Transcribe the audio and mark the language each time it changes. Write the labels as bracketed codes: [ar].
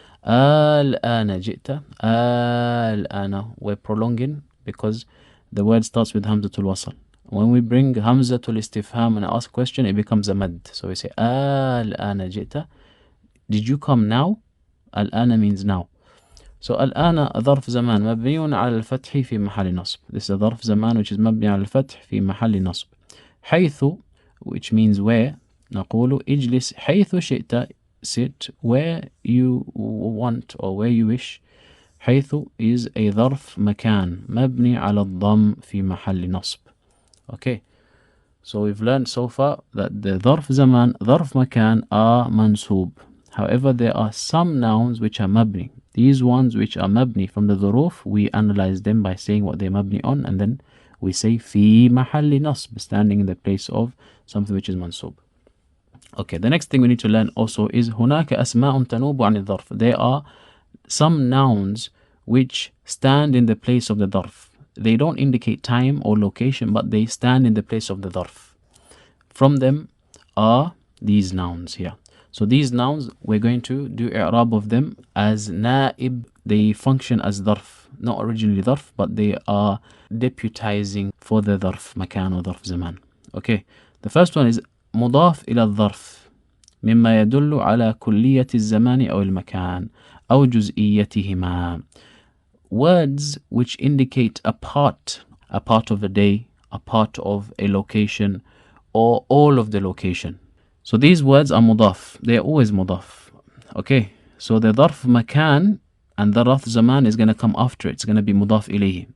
[ar] الآن جئت. [en] الآن, we're prolonging because the word starts with hamzatul wasl. When we bring hamzatul istifham and ask a question, it becomes a mad. So we say [ar] الآن جئت. [en] Did you come now? الآن means now. [ar] So الآن ظرف زمان مبني على الفتح في محل نصب. [en] This is a [ar] ظرف زمان which is مبني على الفتح في محل نصب. [en] حيث, which means where. [ar] نقول اجلس حيث شئت, [en] sit where you want or where you wish. [ar] حيث is a ظرف مكان مبني على الضم في محل نصب. Okay. [en] So we've learned so far that the ظرف زمان, ظرف مكان are mansub. However, there are some nouns which are mabni. These ones which are mabni from the ظروف, we analyze them by saying what they're mabni on, and then we say في محل نصب, standing in the place of something which is mansub. Okay, the next thing we need to learn also is [ar] هناك أسماء تنوب عن الظرف. [en] There are some nouns which stand in the place of the ظرف. They don't indicate time or location, but they stand in the place of the ظرف. From them are these nouns here. So these nouns, we're going to do i'rab of them as naib. They function as ظرف, not originally ظرف, but they are deputizing for the ظرف مكان or ظرف زمان. Okay, the first one is [ar] مضاف إلى الظرف مما يدل على كلية الزمان أو المكان أو جزئيتهما. [en] Words which indicate a part of a day, a part of a location, or all of the location. So these words are mudaf. They are always mudaf. Okay, so the ظرف مكان and the ظرف زمان is going to come after it. It's going to be mudaf ilayhi.